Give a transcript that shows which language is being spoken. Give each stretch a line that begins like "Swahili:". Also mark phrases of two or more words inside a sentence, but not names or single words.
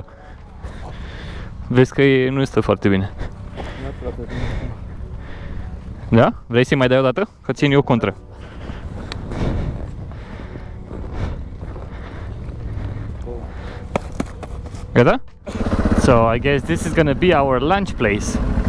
Romanian: Vezi că nu este foarte bine. Da? Vrei să-i mai dai o dată? Că țin eu contra. Gata?
English: So I guess this is gonna be our lunch place.